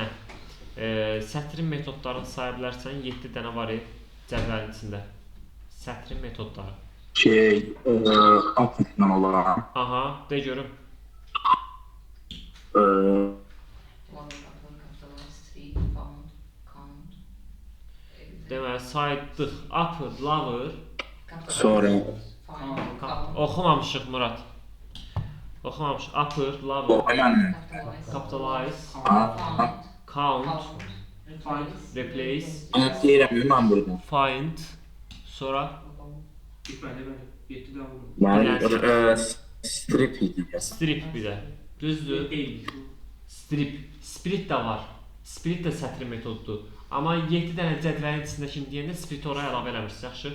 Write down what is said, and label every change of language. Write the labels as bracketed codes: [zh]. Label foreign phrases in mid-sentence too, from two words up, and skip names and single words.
[az] Sətrin metodlarını saya bilərsən, 7 dənə var cədvəlin içində. Sətrin metodları. Update olan. Aha, de görüm. Deməli, saydıq, upper, lower. Sonra. Oxumamışıq Murad. Oxumamışıq. Upper, lower. Capitalize. Count. Replace. Deyirəm, mən burada. Find. Sonra. Bəli, 7 də vurur. Strip idi. Strip bir də. Düzdür? Strip. Split də var. Split də sətrin metodudur. Amma 7 dənə cədvəlin içindəkini deyəndə split oraya əlavə eləmirsiniz, yaxşı?